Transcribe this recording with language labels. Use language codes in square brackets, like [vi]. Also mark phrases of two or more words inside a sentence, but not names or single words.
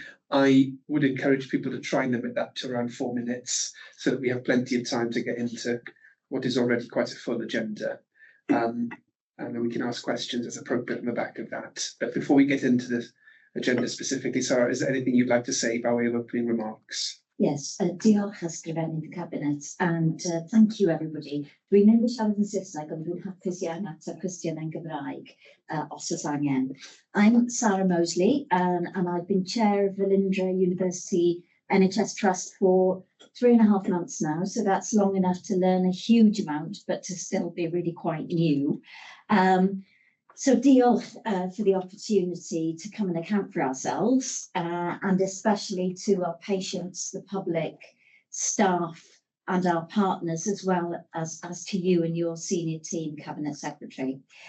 [en] I would encourage people to try and limit that to around 4 minutes so that we have plenty of time to get into what is already quite a full agenda. And then we can ask questions as appropriate on the back of that. But before we get into the agenda specifically, Sarah, is there anything you'd like to say by way of opening remarks? Yes, [cy] diolch ysgrifennydd y cabinet, [en] and thank you everybody. [cy] Dwi'n mynd i siarad yn Saesneg, ond dwi'n hapus iawn at y cwestiwn yn Gymraeg os oes angen. [en] I'm Sarah Mosley, and I've been chair of Velindre University NHS Trust for 3.5 months now, so that's long enough to learn a huge amount, but to still be really quite new. So diolch for the opportunity to come and account for ourselves, and especially to our patients, the public, staff, and our partners, as well as to you and your senior team, Cabinet Secretary.